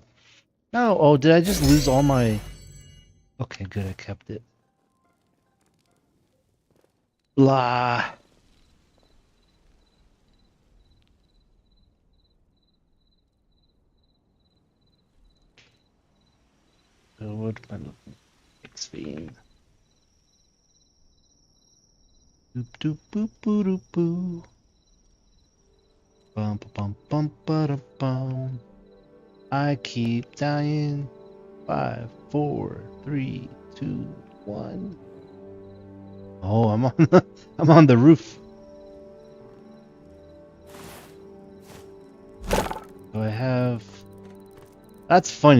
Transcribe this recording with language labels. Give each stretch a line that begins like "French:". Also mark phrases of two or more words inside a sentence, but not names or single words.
English: No! Oh, did I just lose all my... Okay, good, I kept it. Blah! So what am I looking for? XP. Doop doop boop boo doop boo. Bum bum bum ba da bum. I keep dying. 5, 4, 3, 2, 1. Oh, I'm on I'm on the roof. Do I have... That's funny.